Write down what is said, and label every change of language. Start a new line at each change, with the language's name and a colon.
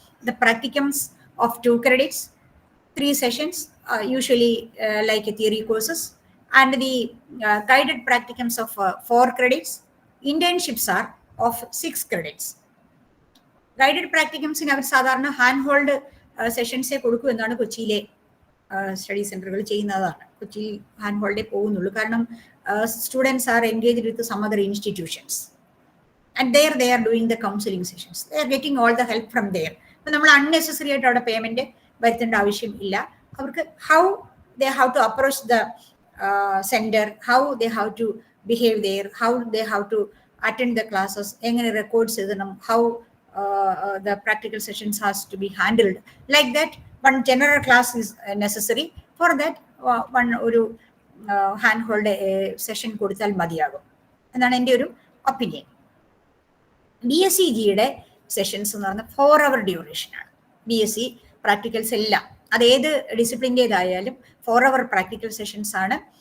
English: The practicums of 2 credits, 3 sessions, usually like a theory courses, and the guided practicums of 4 credits. Internships are of 6 credits. Guided practicums in our sadharana hand hold
Malayalam: സെഷൻസേ കൊടുക്കൂ എന്നാണ് കൊച്ചിയിലെ study സെന്ററുകൾ ചെയ്യുന്നതാണ്. കൊച്ചിയിൽ hand holiday പോകുന്നുള്ളൂ. കാരണം
English: Students are engaged with some other institutions and there they are doing the counseling sessions. They are getting all the help from there.
Malayalam: അപ്പോൾ നമ്മൾ അൺനെസസറി ആയിട്ട് അവിടെ പേയ്മെന്റ് വരുത്തേണ്ട ആവശ്യം ഇല്ല. അവർക്ക്
English: how they have to approach the center, how they have to behave there, how they have to attend the classes,
Malayalam: എങ്ങനെ records എഴുതണം,
English: how the practical sessions has to be handled. Like that, one general class is necessary. For that, one
Malayalam: ഒരു hand hold session കൊടുത്താൽ മതിയാകും എന്നാണ് എൻ്റെ ഒരു opinion. BSc ജിയുടെ sessions എന്ന് പറഞ്ഞാൽ 4 hour ഡ്യൂറേഷനാണ്. BSc പ്രാക്ടിക്കൽസ് എല്ലാം അത് ഏത് ഡിസിപ്ലിൻ്റേതായാലും 4 hour പ്രാക്ടിക്കൽ സെഷൻസ് ആണ്.